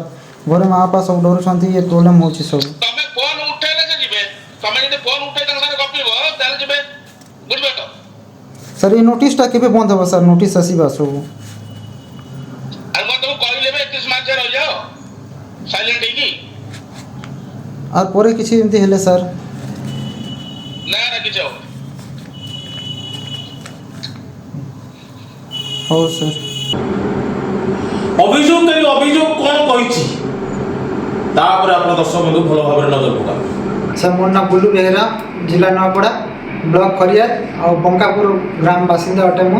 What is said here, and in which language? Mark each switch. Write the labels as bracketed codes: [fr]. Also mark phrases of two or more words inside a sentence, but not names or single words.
[or] ଘରେ ମା ବାପା ସବୁ ଡରୁଛନ୍ତି, ଏ ପ୍ରୋବ୍ଲେମ୍ ହେଉଛି ସବୁ। ତମେ ଫୋନ୍ ଉଠେଇଲେ ସେ ଯିବେ। ତମେ ଯଦି ଫୋନ୍ ଉଠେଇ ତାଙ୍କ ସାଙ୍ଗରେ ଗପିବ ତାହେଲେ ଯିବେ, ବୁଝିପାରୁଛ? ସାର୍ ଏ ନୋଟିସ୍ଟା କେବେ ବନ୍ଦ ହେବ ସାର୍? ନୋଟିସ୍ ଆସିବା ସବୁ ଆଉ ମୁଁ ତମକୁ କହିଲି ଏବେ 31 ମାର୍ଚ୍ଚ ରହିଯାଅ ସାଇଲେଣ୍ଟ ହେଇକି। ଆର ପରେ କିଛୁ ଏମତି ହେଲେ ସ୍ୟାର ନା ନା କିଛି ହବନି। ହଉ ସାର୍। ଅଭିଯୋଗକାରୀ ଅଭିଯୋଗ କ'ଣ କହିଛି ତାପରେ ଆପଣ ଦର୍ଶକ ବନ୍ଧୁ ଭଲ ଭାବରେ ନଜର ପକାନ୍ତୁ। ସାର୍ ମୋର ନାଁ ବୁଲୁ ବେହେରା, ଜିଲ୍ଲା ନୂଆପଡ଼ା, ବ୍ଲକ ଖରିଆର ଆଉ ବଙ୍କାପୁର ଗ୍ରାମ ବାସିନ୍ଦା ଅଟେ ମୁଁ।